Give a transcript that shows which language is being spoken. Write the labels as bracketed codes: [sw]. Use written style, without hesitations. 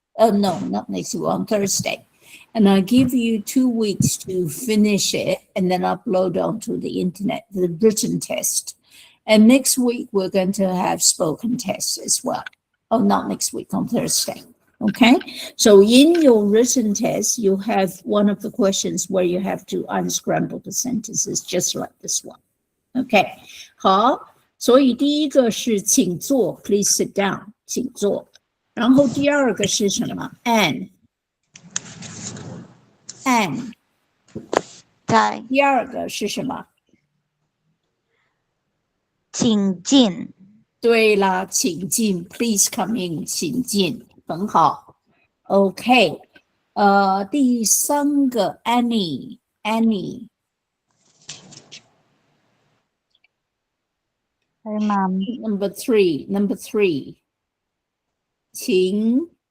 [en] No, not next week, on Thursday. And I'll give you 2 weeks to finish it and then upload onto the internet, the written test. And next week, we're going to have spoken tests as well. Oh, not next week, on Thursday. Okay, so in your written test, you have one of the questions where you have to unscramble the sentences just like this one. [zh] Okay, 好，所以第一个是请坐 ， [en] Please sit down， [zh] 请坐。然后第二个是什么 ？ [en] And， [zh] 在第二个是什么？请进。对啦，请进 ， [en] Please come in， [zh] 请进，很好。 OK， 第三个 Annie， [en] Hi, Mom. number three， [zh] 请